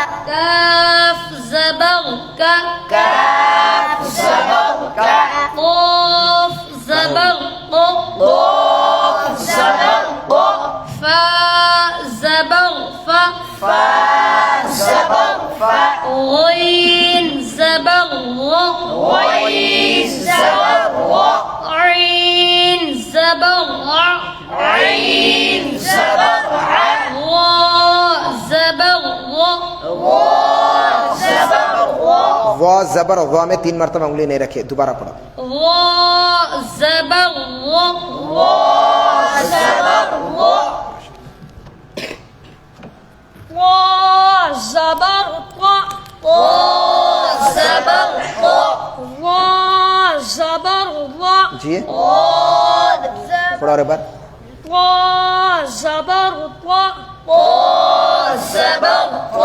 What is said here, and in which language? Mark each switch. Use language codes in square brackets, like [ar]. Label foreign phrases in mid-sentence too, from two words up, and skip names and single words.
[ur] کاف زبر کا، کاف زبر کا. قاف زبر قو، قاف زبر قو. فا زبر فا، فا زبر فا. غین زبر غ، غین زبر غ. عین زبر غ، عین زبر ع. غا زبر غ، غا زبر غ. وا زبر غا میں 3 مرتبہ انگلی نہیں رکھے, دوبارہ پڑھو. غا زبر غ، غا زبر غ. قا زبر قا، قا زبر قا. ضا زبر ضا. جی ضاد زبر پڑھو اور ایک بار. طا زبر طا. طا زبر طا.